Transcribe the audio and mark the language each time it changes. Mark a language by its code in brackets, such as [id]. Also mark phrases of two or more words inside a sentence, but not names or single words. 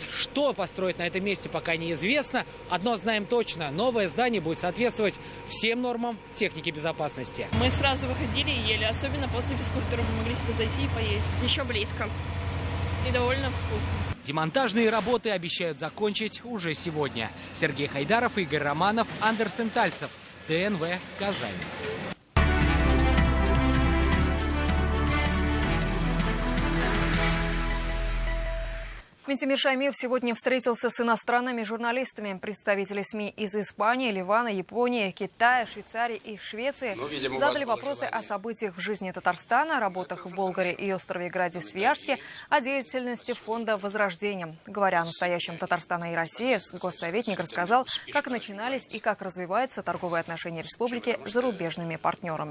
[ru] Что построить на этом месте, пока неизвестно. Одно знаем точно. Новое здание будет соответствовать всем нормам техники безопасности. Мы сразу выходили и ели, особенно после физкультуры. Мы могли сюда зайти и поесть. Еще близко. И довольно вкусно. Демонтажные работы обещают закончить уже сегодня. Сергей Хайдаров, Игорь Романов, Андер Сентальцев, ТНВ, Казань. Ментимир Шаймиев сегодня встретился с иностранными журналистами. Представители СМИ из Испании, Ливана, Японии, Китая, Швейцарии и Швеции задали вопросы о событиях в жизни Татарстана, о работах в Болгарии и острове Граде-Свияжске, о деятельности фонда «Возрождение». Говоря о настоящем Татарстана и России, госсоветник рассказал, как начинались и как развиваются торговые отношения республики с зарубежными партнерами.